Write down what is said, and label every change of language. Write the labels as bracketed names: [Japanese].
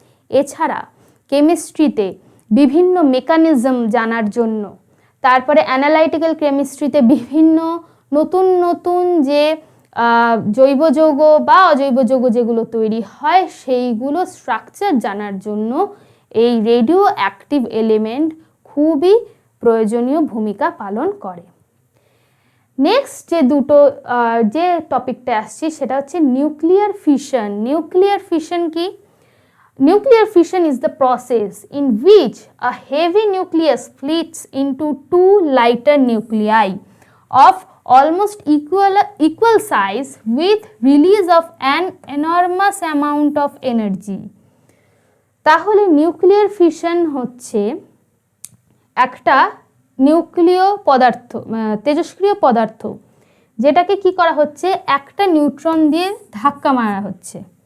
[Bangla] এছাড়া কেমিস্ট্রিতে বিভিন্ন মেকানিজম জানার জন্য, তারপরে অ্যানালাইটিক্যাল কেমিস্ট্রিতে বিভিন্ন নতুন নতুন যে জৈব যৌগ বা অজৈব যৌগ যেগুলো তৈরি হয় সেইগুলো স্ট্রাকচার জানার জন্য এই রেডিও অ্যাক্টিভ এলিমেন্ট খুবই প্রয়োজনীয় ভূমিকা পালন করে। নেক্সট যে দুটো যে টপিকটা আসছি সেটা হচ্ছে নিউক্লিয়ার ফিশন। নিউক্লিয়ার ফিশন কি? [English] Nuclear fission is the process in which a heavy nucleus splits into two lighter nuclei of almost equal size with release of an enormous amount of energy. [Bangla] তাহলে nuclear fission হচ্ছে একটা নিউক্লিয় পদার্থ, তেজস্ক্রিয় পদার্থ, যেটাকে কি করা হচ্ছে, একটা নিউট্রন দিয়ে ধাক্কা মারা হচ্ছে।